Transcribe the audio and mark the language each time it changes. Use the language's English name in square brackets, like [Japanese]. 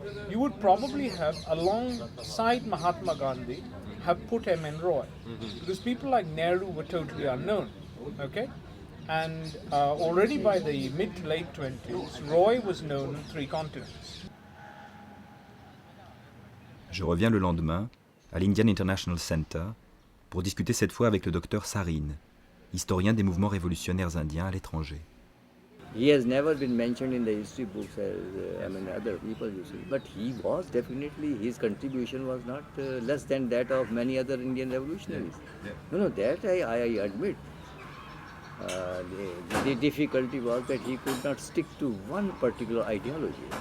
[English] you would probably have, alongside Mahatma Gandhi, have put M.N. Roy. Because people like Nehru were totally unknown, okay? And already by the mid to late 20s, Roy was known on 3 continents. [French] Je reviens le lendemain à l'Indian International Center pour discuter cette fois avec le docteur Sareen, historien des mouvements révolutionnaires indiens à l'étranger. [English] He has never been mentioned in the history books as other people, you see. But he was definitely, his contribution was not less than that of many other Indian revolutionaries. No, that I admit. The difficulty was that he could not stick to one particular ideology.